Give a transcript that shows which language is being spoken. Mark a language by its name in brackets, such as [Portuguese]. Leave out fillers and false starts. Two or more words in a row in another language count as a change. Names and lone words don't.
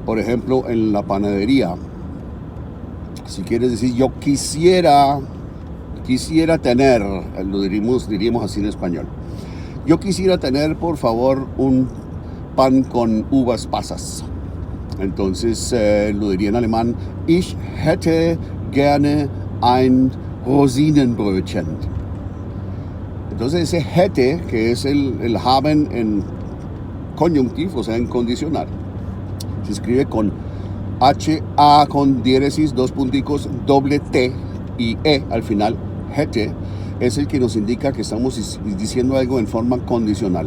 [Spanish] Por ejemplo, en la panadería, si quieres decir yo quisiera tener, lo diríamos así en español, yo quisiera tener por favor un pan con uvas pasas. Entonces lo diría en alemán, [German] ich hätte gerne ein Rosinenbrötchen. [Spanish] Entonces ese hätte, que es el haben en conjunctivo, o sea en condicional, se escribe con H-A con diéresis, dos punticos, doble T y E al final. Hätte es el que nos indica que estamos diciendo algo en forma condicional.